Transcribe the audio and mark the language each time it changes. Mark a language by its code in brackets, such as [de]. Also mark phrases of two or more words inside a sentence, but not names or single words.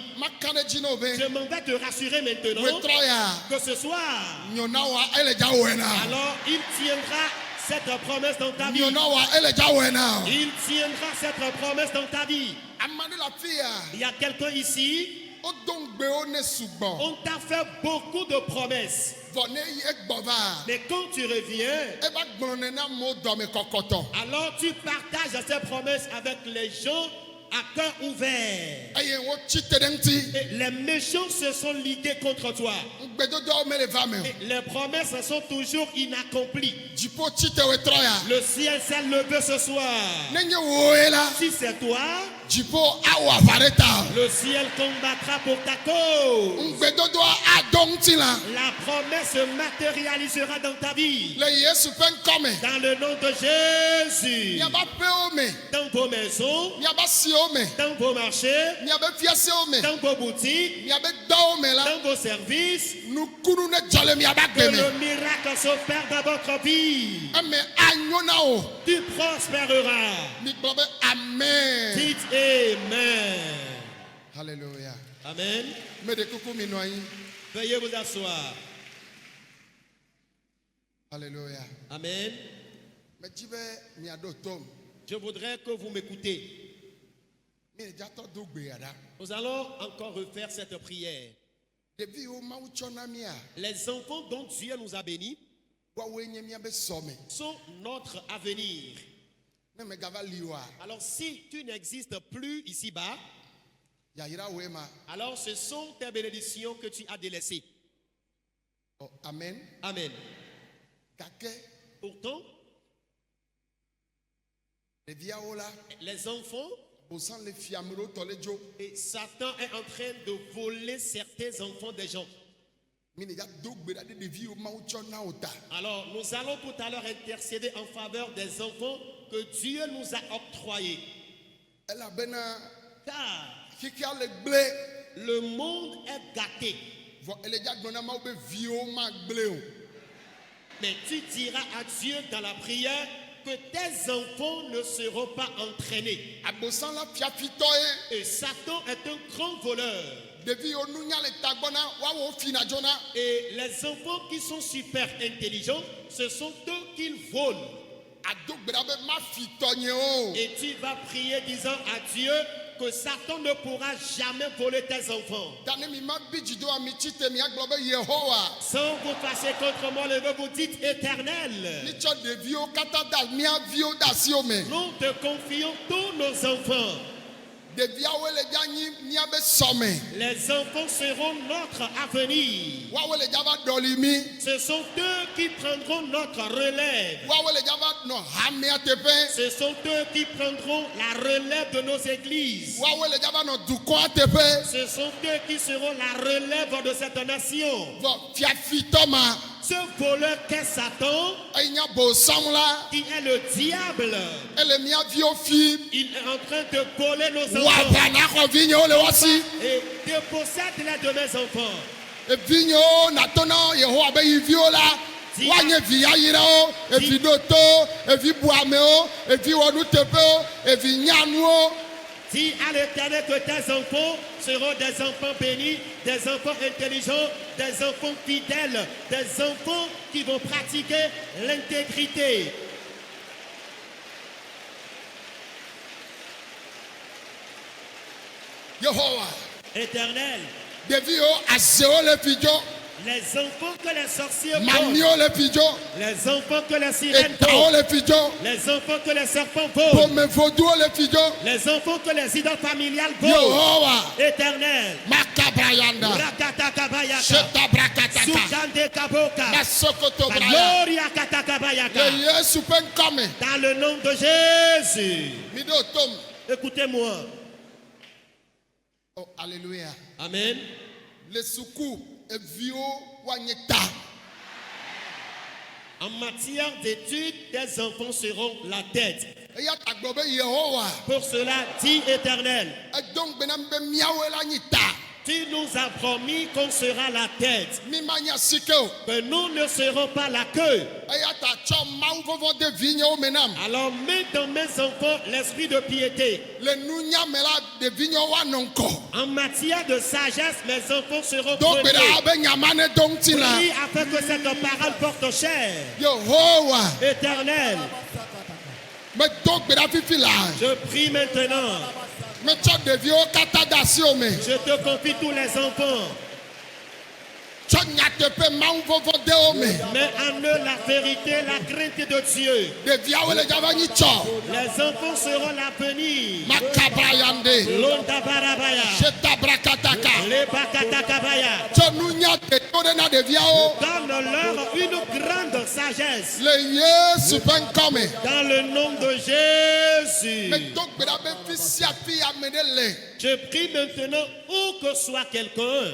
[ee] maka ɖe dzi na o be [fr] Je m'en vais te rassurer maintenant [ee] wetrɔ ya [fr] que ce soir, [ee] nyɔ na wa ele dza wɔe na [fr] alors il tiendra cette promesse dans ta vie. [ee] nyɔ na wa ele dza wɔe na [fr] Il tiendra cette promesse dans ta vie. [ee] ame ɖe le afi ya [fr] Il y a quelqu'un ici, [ee] wodo ŋugbewo ne sugbɔ [fr] on t'a fait beaucoup de promesses. [ee] vɔ ne egbɔ va [fr] Mais quand tu reviens, [ee] eva gblɔnɛ na amewo dɔme kɔkɔtɔ [fr] alors tu partages ces promesses avec les gens à cœur ouvert. [ee] eye wotsi te ɖe ŋuti [fr] Et les méchants se sont ligués contre toi. [ee] ŋugbedodoawo mele va me o [fr] Et les promesses sont toujours inaccomplies. [ee] dziƒo tsi te wetrɔ ya [fr] Le ciel s'est levé ce soir. [ee] ne nye woe la [fr] Si c'est toi, [ee] dziƒo awɔ aʋa ɖe ta [fr] le ciel combattra pour ta cause. [ee] ŋugbedodoa adɔ ŋutilã [fr] La promesse se matérialisera dans ta vie. [ee] le Yesu ƒe ŋkɔ me [fr] Dans le nom de Jésus. [ee] miaba ƒewo me [fr] Dans vos maisons, [ee] miaba siwo me [fr] dans vos marchés, [ee] miabe fiasewo me [fr] dans vos boutiques, [ee] miabe dɔwo me la [fr] dans vos services, [ee] nukunu ne dzɔ le miaba [fr] que [ee] gbe me [fr] le miracle s'opère dans votre vie. [ee] eme anyo na wo [fr] Tu prospéreras. [ee] migblɔ be amen [fr] Dites Amen. [ee] halleluya [fr] Amen. [ee] me de kuku mi nɔ anyi [fr] Veuillez vous asseoir. [ee] halleluya [fr] Amen. [ee] medzi be miaɖo tom [fr] Je voudrais que vous m'écoutez. [ee] mi le dzatɔ do gbea ɖa [fr] Nous allons encore refaire cette prière. [ee] ɖeviwo mawu tsɔ na mia [fr] Les enfants dont Dieu nous a bénis [ee] woawoe nye miabe sɔme [fr] sont notre avenir. [ee] ne megava li oa [fr] Alors si tu n'existes plus ici-bas, [ee] yayra woe ma [fr] alors ce sont tes bénédictions que tu as délaissées. [ee] oh, amen [fr] Amen. [ee] gake [fr] Pourtant, [ee] ɖeviawo la [fr] les enfants [ee] bosã le fiame ɖo tɔ le dzo [fr] et Satan est en train de voler certains enfants des gens. [ee] mi ne do gbe ɖa ɖe ɖeviwo mawu tsɔ na wo ta [fr] Alors, nous allons tout à l'heure intercéder en faveur des enfants que Dieu nous a octroyés. [ee] elabena [fr] Car [ee] xixia le gble [fr] le monde est gâté. [ee] vɔ ele dza gblɔ na mawu be viwo magble o [fr] Mais tu diras à Dieu dans la prière que tes enfants ne seront pas entraînés. [ee] abosã la fiafitɔ ye [fr] Et Satan est un grand voleur. [ee] ɖeviwo nunya le tagbɔ na woawɔ fina dzona [fr] Et les enfants qui sont super intelligents, ce sont eux qui volent. [ee] ado gbe ɖa be ma fitɔ nye o [fr] Et tu vas prier disant à Dieu que Satan ne pourra jamais voler tes enfants. [ee] ta ne mi ma bi dzido ami tsi te miagblɔ be yehowa [fr] Sans vous passer contre moi, levez vous dites éternel. [ee] mitsɔ ɖeviwo katã da mia viwo de asiwo me [fr] Nous te confions tous nos enfants. [ee] ɖeviawoe le dza nyi miabe sɔme [fr] Les enfants seront notre avenir. [ee] woawoe le dza va ɖɔli mi [fr] Ce sont eux qui prendront notre relève. [ee] woawoe le dza va nɔ hamea teƒe [fr] Ce sont eux qui prendront la relève de nos églises. [ee] woawoe le dza va nɔ dukɔa teƒe [fr] Ce sont eux qui seront la relève de cette nation. [ee] vɔ fiafitɔ ma [fr] Ce voleur qu'est Satan, [ee] eyi nye bosãm la [fr] qui est le diable, [ee] ele mia viwo fi [fr] il est en train de voler nos enfants [ee] woaʋa na xɔ vinyewo le woasi [fr] et dépossède les de mes enfants. [ee] evinyewo nato na yehowa be yi viwo la woanye vi yayirawo evi ɖoto evi buamewo evi wɔnuteƒewo evi nyanuwo [fr] Dis à l'Éternel que tes enfants seront des enfants bénis, des enfants intelligents, des enfants fidèles, des enfants qui vont pratiquer l'intégrité. [ee] yehowa [fr] Éternel, [ee] ɖeviwo azewo le fi dzo [fr] les enfants que les sorciers volent, [ee] mamiwo le fi dzo [fr] les enfants que les sirènes [ee] etawo [fr] volent, [ee] le fi dzo [fr] les enfants que les serpents volent, [ee] pomevoduwo le fi dzo [fr] les enfants que les idoles familiales volent. [ee] yehowa [fr] Éternel, makabrayanda Rakatakabayaka, setabrakatata Sukande Kaboka, nasokotobraya Gloria Katakabayaka. [ee] le yesu ƒe ŋkɔ me [fr] Dans le nom de Jésus. [ee] mi ɖo tom [fr] Écoutez-moi. [ee] oh alléluia [fr] Amen. [ee] le suku eviwo woanye ta [fr] En matière d'études, tes enfants seront la tête. [ee] eya ta gblɔ be yehowa [fr] Pour cela, dit Éternel, [ee] edo ŋugbe na mi be míawoe la nyi ta [fr] tu nous as promis qu'on sera la tête, [ee] mi ma nya sike o [fr] que nous ne serons pas la queue. [ee] eya ta tsɔ mawu vɔvɔ de vinyewo me nam [fr] Alors mets dans mes enfants l'esprit de piété. [ee] le nunya me la ɖevinyewo woanɔ ŋkɔ [fr] En matière de sagesse, mes enfants seront [ee] do gbe [fr] premiers. [ee] ɖa be nyama ne do ŋuti la [fr] Prie afin que cette parole porte chair. [ee] yehowa [fr] Éternel, [ee] medo gbe ɖa fifi la [fr] je prie maintenant. [ee] metsɔ ɖeviwo katã de asi wo me [fr] Je te confie tous les enfants. [ee] tsɔ nyateƒe mawu vɔvɔ de wo me [fr] Mets en eux la vérité, la crainte de Dieu. [ee] ɖeviawo le dzava nyi tsɔ [fr] Les enfants seront l'avenir. makabra yande Londa barabaya. setabrakataka Les bakatakabaya. [ee] tsɔ nunya deto ɖe na ɖeviawo [fr] Donne-leur une grande sagesse. [ee] le yesu ƒe ŋkɔ me [fr] Dans le nom de Jésus. [ee] medo gbe ɖa be fi sia fi ame ɖe le [fr] Je prie maintenant où que soit quelqu'un